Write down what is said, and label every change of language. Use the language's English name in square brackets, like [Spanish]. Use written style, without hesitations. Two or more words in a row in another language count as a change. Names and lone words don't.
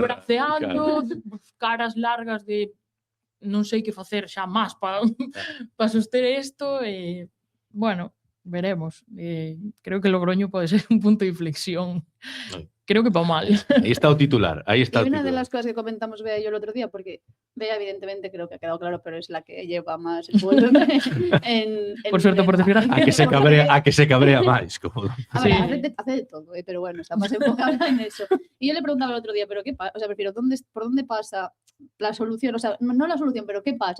[Galician] Andorra. braceando, caras largas de non sei que facer xa máis para soster isto. [Spanish] Bueno, veremos. [Galician] Creo que Logroño pode ser un punto de inflexión. Ai. Creo que pa mal. Aí está o titular, aí está [Spanish] Y [Galician] o [Spanish] una de [Galician] titular. [Spanish] las cosas que comentamos Bea y yo el otro día, porque Bea evidentemente creo que ha quedado claro, pero es la que lleva más el fútbol en Por suerte, por desgracia. [Galician] A que se cabrea máis, como [Spanish] A ver, Sí. hace de todo, pero bueno, está más enfocada en eso. Y yo le preguntaba el otro día, pero ¿qué pasa? O sea, prefiero, ¿por dónde pasa la solución? O sea, no la solución, pero ¿qué pasa?